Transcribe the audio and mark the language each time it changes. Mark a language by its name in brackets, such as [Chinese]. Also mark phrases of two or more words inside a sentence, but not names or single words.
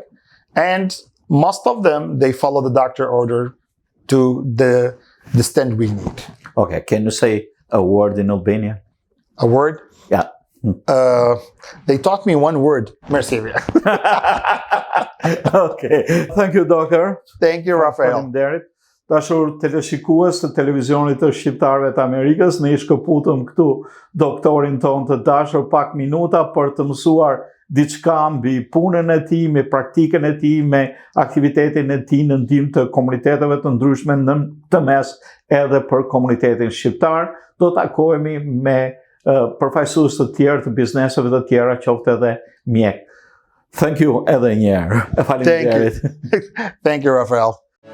[English] And most of them, they follow the doctor order to the stent we need. Okay, can you say a word in Albanian? A word? Yeah. They taught me one word. Merci. Okay. Thank you, doctor. Thank you, Rafael. [Albanian] Faleminderit. Dashur teleshikues të televizionit të shqiptarëve të Amerikës, ne i shkëputëm këtu doktorin ton të dashur pak minuta për të mësuar diçka mbi punën e tij, me praktikën e tij, me aktivitetin e tij në ndihmë të komuniteteve të ndryshme në të mes edhe për komunitetin shqiptar. Do takohemi me përfaqësues të tjerë të bizneseve të tjera, qoftë edhe mjek. [English] Thank you [Albanian] edhe një herë. Faleminderit. [English] Thank you, Rafael.